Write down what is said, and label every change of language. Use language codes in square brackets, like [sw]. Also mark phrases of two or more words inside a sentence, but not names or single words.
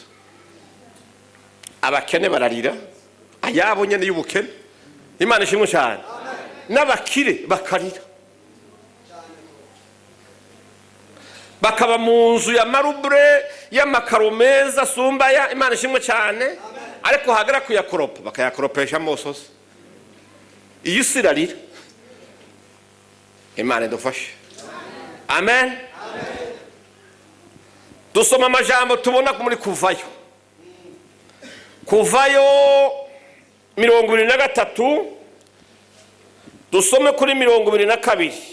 [rn] Abakene bararira, ayabo nyene y'ubukene. Imana ishimwe cyane. N'abakire bakarira, bakaba mu nzu ya marubre y'amakaro meza sumbaya. Imana ishimwe cyane. Ariko hagara kuyakoropa bakayakoropesha amosozi. Iyi si irarira. Imana idufashe. Amen. Dusoma amajambo tubona muri Kuvayo 23, dusome kuri 22.